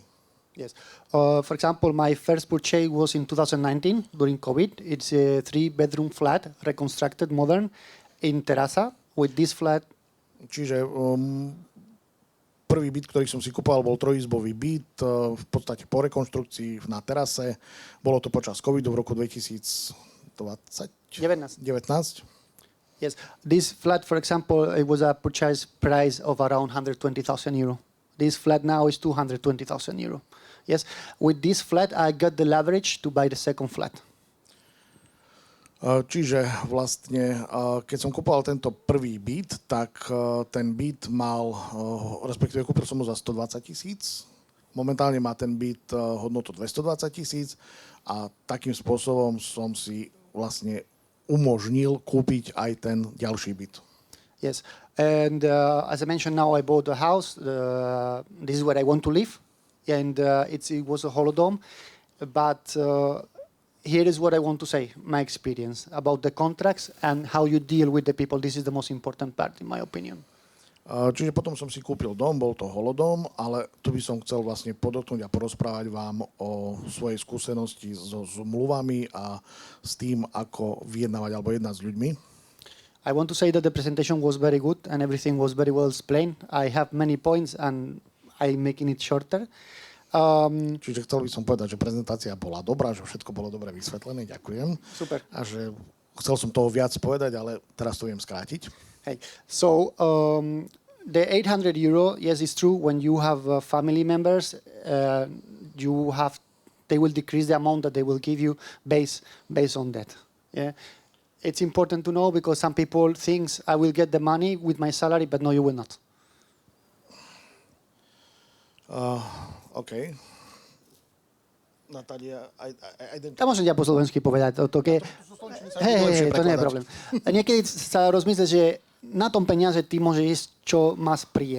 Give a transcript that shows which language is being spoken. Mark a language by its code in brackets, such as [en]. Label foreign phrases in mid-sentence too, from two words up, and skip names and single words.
[en] Yes. For example, my first purchase was in 2019 during COVID. It's a three-bedroom flat, reconstructed, modern, in Terasa. With this flat, [sk] Čiže prvý byt, ktorý som si kúpoval, bol trojizbový byt, v podstate po rekonštrukcii na terase. Bolo to počas covidu v roku 2019. 19. [en] Yes. This flat, for example, it was a purchase price of around 120,000 euro. This flat now is 220,000 euro. Yes. With this flat, I got the leverage to buy the second flat. [sk] Čiže vlastne, keď som kúpoval tento prvý byt, tak ten byt mal, respektíve kúpil som ho za 120 000. Momentálne má ten byt hodnotu 220 000 a takým spôsobom som si vlastne umožnil kúpiť aj ten ďalší byt. [en] Yes. And as I mentioned, now I bought a house. This is where I want to live. And it was a holodome. But here is what I want to say, my experience about the contracts and how you deal with the people. This is the most important part, in my opinion. [sk] Čiže potom som si kúpil dom, bol to holodom, ale tu by som chcel vlastne podotknúť a porozprávať vám o svojej skúsenosti so zmluvami a s tým, ako vyjednávať alebo jednať s ľuďmi. [en] I want to say that the presentation was very good and everything was very well explained. I have many points and I'm making it shorter. [sk] Čiže chcel by som povedať, že prezentácia bola dobrá, že všetko bolo dobre vysvetlené, ďakujem. Super. A že chcel som toho viac povedať, ale teraz to viem skrátiť. [en] Hey, so the 800 euro, yes, it's true. When you have family members, they will decrease the amount that they will give you based on that. Yeah, it's important to know because some people think I will get the money with my salary, but no, you will not. OK. [sk] Natália, Ja môžem ťa po slovensky povedať. Hej, to nie je problém. Niekedy sa rozmyslí, že na tom peniaze ty môže ísť, čo máš príjem.